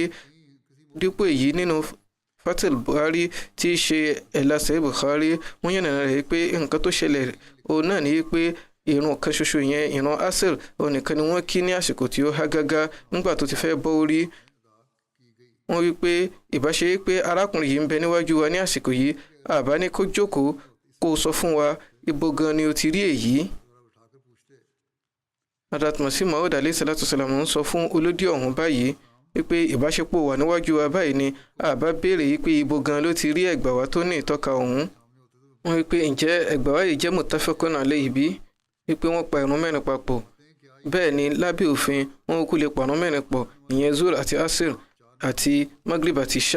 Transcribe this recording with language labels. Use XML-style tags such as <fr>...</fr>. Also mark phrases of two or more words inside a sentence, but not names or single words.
<yo>Dípò èyí, nínú Fathul Bari tí í ṣe ẹ̀là Sahih Bukhari, wọ́n yànnàná rẹ̀ pé nǹkan tó ṣẹlẹ̀ òun náà ní pé ìrun kan ṣoṣo yẹn, ìrun asr, òun nìkan ni wọ́n kí ní àsìkò tí ó há gágá nígbà tó ti fẹ́ bọ́ orí. Wọ́n wí pé ìbáṣe pé arákùnrin yìí ń bẹ níwájú wa ní àsìkò yìí, àbá ní kó jókòó kó sọ fún wa ibo gan ni o ti rí èyí. Hadrat Masih Maud</yo> <ar>عليه الصلاة والسلام</ar> <yo>ń sọ fún olódì ọ̀hún báyìí wípé ìbáṣepọ̀ wà níwájú wa báyìí ni àbá béèrè wípé ibo gan ló ti rí ẹgbà wá tó ní ìtọ́ka ọ̀hún. Wọ́n wí pé ǹjẹ́ ẹgbà wá yìí jẹ́</yo> <ar>متفق عليه</ar> <yo>bí, wípé wọ́n pa ìrun mẹ́rin papọ̀. Bẹ́ẹ̀ ni lábẹ́ òfin wọn kò lè pa ìrun mẹ́rin pọ̀, ìyẹn zuhr àti asr àti maghrib àti isha.</yo>